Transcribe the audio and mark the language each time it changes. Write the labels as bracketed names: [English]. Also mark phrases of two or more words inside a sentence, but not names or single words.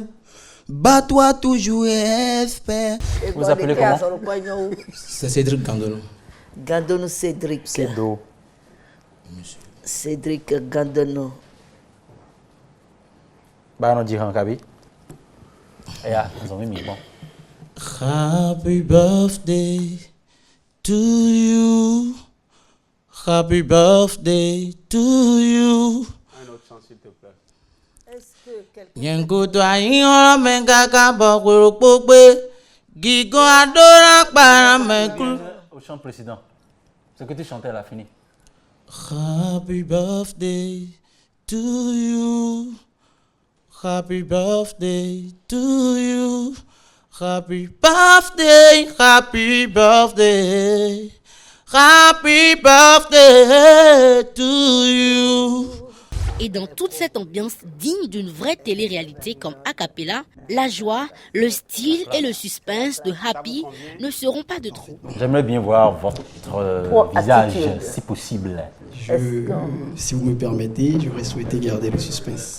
[French] Bats-toi toujours et espère. Vous appelez comment? C'est Cédric Gandono. Gandono Cédric. Cédric Gandono. Bah, on dit en Kabi. Et là, ils ont mis bon. [English] Happy birthday to you. Happy birthday to you. [French] Un autre chant, s'il te plaît. Yengo to ayin menga ka bokoro pope. Gigo adora para mekru. Au chant précédent. Ce que tu chantais, elle a fini. [English] Happy birthday to you. Happy birthday to you. Happy birthday, happy birthday. Happy birthday to you. [French] Et dans toute cette ambiance digne d'une vraie télé-réalité comme Acapella, la joie, le style et le suspense de Happy ne seront pas de trop. J'aimerais bien voir votre visage, si possible. Si vous me permettez, j'aurais souhaité garder le suspense.